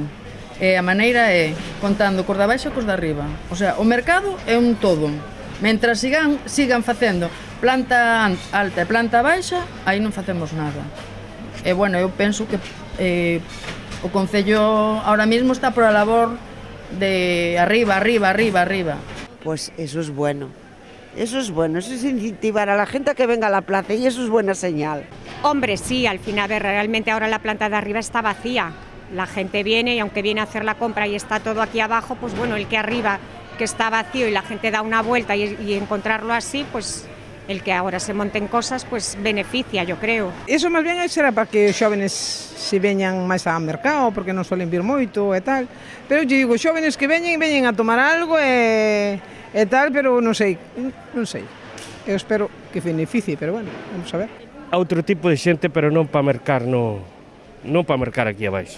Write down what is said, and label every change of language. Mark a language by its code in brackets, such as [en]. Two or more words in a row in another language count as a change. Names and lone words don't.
[gl] E a maneira é contando cos de abaixo e cos de arriba. [es] O sea, [gl] o mercado é un todo. Mentras sigan facendo planta alta e planta baixa, aí non facemos nada. E bueno, eu penso que o Concello [es] ahora mismo [gl] está por a labor de arriba. [es] Pues eso es bueno, eso es incentivar a la gente a que venga a la plaza, y eso es buena señal. Hombre, sí, al final, a ver, realmente ahora la planta de arriba está vacía. La gente viene y aunque viene a hacer la compra y está todo aquí abajo, pues bueno, el que arriba, que está vacío y la gente da una vuelta y encontrarlo así, pues el que ahora se monten cosas, pues beneficia, yo creo. [gl] Eso máis ben será para que os xóvenes se veñan máis ao mercado, porque non suelen vir moito e tal. Pero eu digo, xóvenes que veñen a tomar algo e tal, pero non sei. Eu espero que beneficie, pero bueno, vamos a ver. Outro tipo de xente, pero non para mercar, non para mercar aquí abaixo.